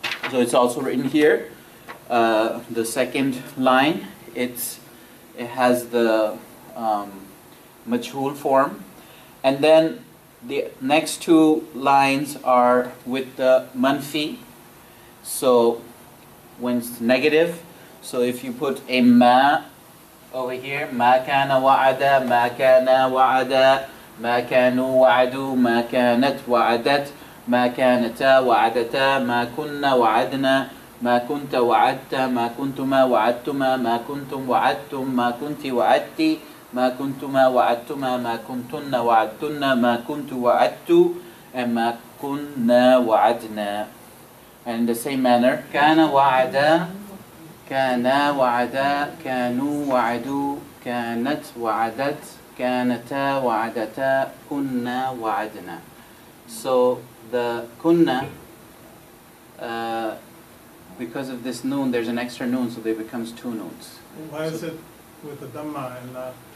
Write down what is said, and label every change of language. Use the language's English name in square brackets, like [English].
[English] So it's also written here. The second line, it has the majhul form, and then the next two lines are with the manfi. So when it's negative, so if you put a ma over here, [Arabic] ma kana wa'ada, ma kana wa'ada, ma kanu wa'adu, ma kanat wa'adat, ما كانتا وعدتا ما كنا وعدنا ما كنت وعدت ما كنتما وعدتما ما كنتم وعدتم ما كنت وعدت ما كنتما وعدتما ما كنتن وعدتن ما كنت وعدت and ما كنا وعدنا. [English] And in the same manner, [Arabic] كان وعدا كانا وعدا كانوا وعدوا كانت وعدت كانتا وعدتا كنا وعدنا. [English] So the kunna, because of this noon, there's an extra noon, so there becomes two noons. Why is it with the dhamma and not?